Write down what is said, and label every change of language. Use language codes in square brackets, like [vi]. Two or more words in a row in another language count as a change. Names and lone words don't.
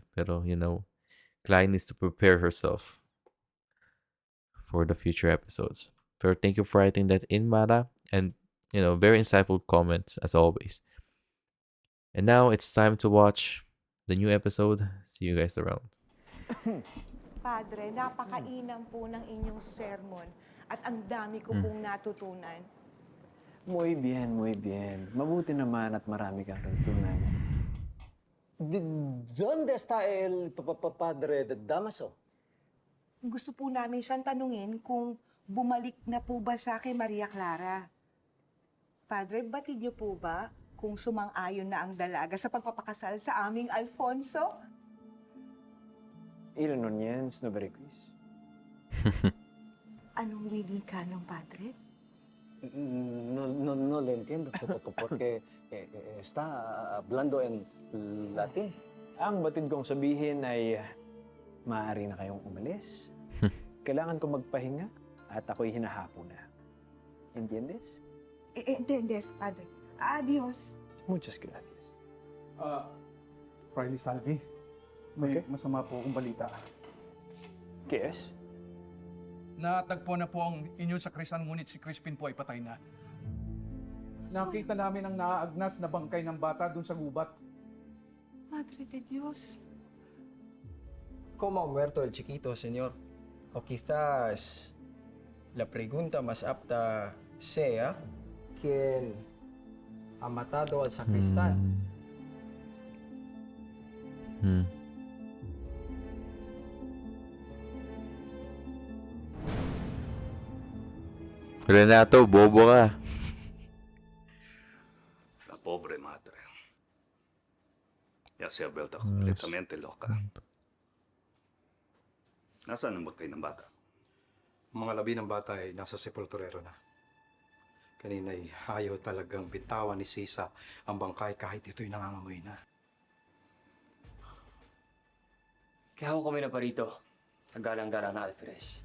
[en] Pero Klay needs to prepare herself for the future episodes. Pero thank you for writing that in, Mara, and very insightful comments as always. And now it's time to watch the new episode. See you guys around. [tl] Padre, napakainam po ng inyong sermon at ang dami ko pong natutunan. [es] Muy bien, muy bien. [tl] Mabuti naman at marami kang natutunan. [es] ¿Dónde está el padre de Damaso? [tl] Gusto po namin siyang tanungin kung bumalik na po ba siya kay Maria Clara. Padre, batid niyo po ba kung sumang-ayon na ang dalaga sa pagpapakasal sa aming Alfonso? Ilan nun yan, Snowberry-Quiz? Anong wiling ka ng padre? [es] No le entiendo porque está hablando en latín. [tl] Ang batid kong sabihin ay maaari na kayong umalis. Kailangan ko magpahinga at ako'y hinahapo na. [es] Entiendes? Entiendes, padre. Adios. Muchas gracias. [tl] Riley Salvi, may masama po akong balita. Kes? Natagpo na po ang inyong sakrisan, ngunit si Crispin po ay patay na. Nakita namin ang naaagnas na bangkay ng bata dun sa gubat. [es] Madre de Dios. ¿Cómo ha muerto el chiquito, señor? O quizás la pregunta más apta sea, ¿quién ha matado al sacristán? [tl] Renato, bobo ka. [es] La pobre madre. Ya se ha vuelto completamente loca. [tl] Nasaan ang bangkay ng bata? Mga labi ng bata ay nasa sepulturero na. Kanina'y ayaw talagang bitawan ni Sisa ang bangkay kahit ito'y nangangamoy na. Kaya ako kami na pa rito, nagalang-galang na Alferez.